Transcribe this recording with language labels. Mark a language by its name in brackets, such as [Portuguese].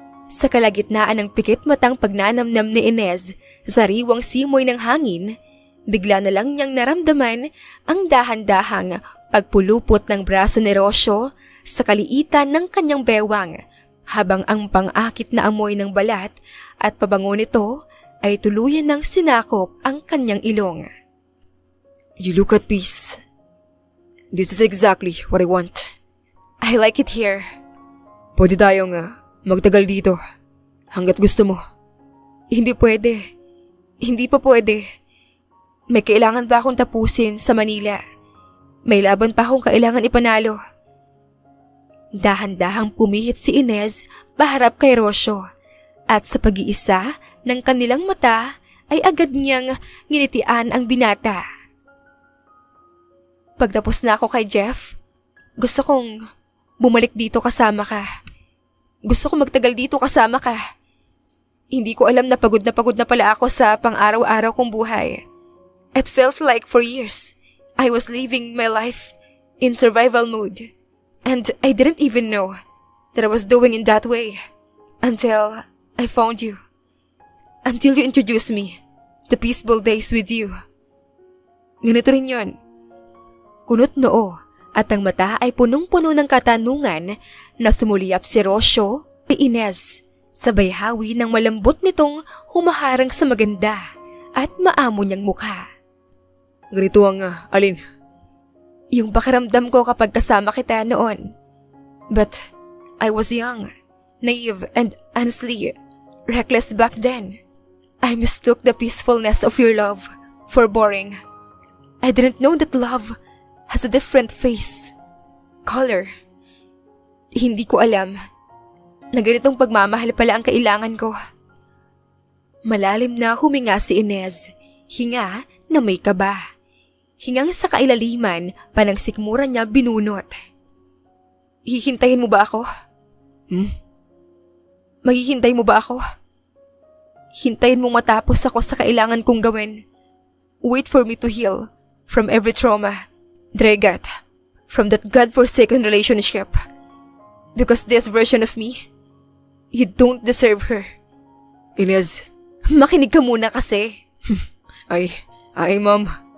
[Filipino] Sa kalagitnaan ng pikit matang pagnanamnam ni Inez sa sariwang simoy ng hangin, bigla na lang niyang naramdaman ang dahan-dahang pagpulupot ng braso ni Rocio sa kaliitan ng kanyang bewang habang ang pang-akit na amoy ng balat at pabango nito ay tuluyan ng sinakop ang kanyang ilong. [English] You look at peace. This is exactly what I want. I like it here. [Filipino] Pwede tayong magtagal dito hanggat gusto mo. Hindi pwede. Hindi pa pwede. May kailangan pa akong tapusin sa Manila. May laban pa akong kailangan ipanalo. Dahan-dahang pumihit si Inez paharap kay Rosyo at sa pag-iisa ng kanilang mata ay agad niyang nginitian ang binata. Pagtapos na ako kay Jeff, gusto kong bumalik dito kasama ka. Gusto kong magtagal dito kasama ka. Hindi ko alam na pagod na pala ako sa pang-araw-araw kong buhay. [English] It felt like for years, I was living my life in survival mode. And I didn't even know that I was doing in that way until I found you. Until you introduced me to peaceful days with you. [Filipino] Ganito rin yun. Kunot noo at ang mata ay punong-puno ng katanungan na sumuliyap si Rosyo kay Inez. Sabay hawi ng malambot nitong humaharang sa maganda at maamo niyang mukha. Ganito ang alin? Yung pakiramdam ko kapag kasama kita noon. [English] But I was young, naive and honestly reckless back then. I mistook the peacefulness of your love for boring. I didn't know that love has a different face, color. [Filipino] Hindi ko alam na ganitong pagmamahal pala ang kailangan ko. Malalim na huminga si Inez, hinga na may kaba. Hingang sa kailaliman, panang sikmura niya binunot. Hihintayin mo ba ako? Maghihintay mo ba ako? Hintayin mong matapos ako sa kailangan kong gawin. [English] Wait for me to heal from every trauma, Dregat, from that God-forsaken relationship. Because this version of me, you don't deserve her. [Filipino] Inez. Makinig ka muna kasi. Ay, Mom.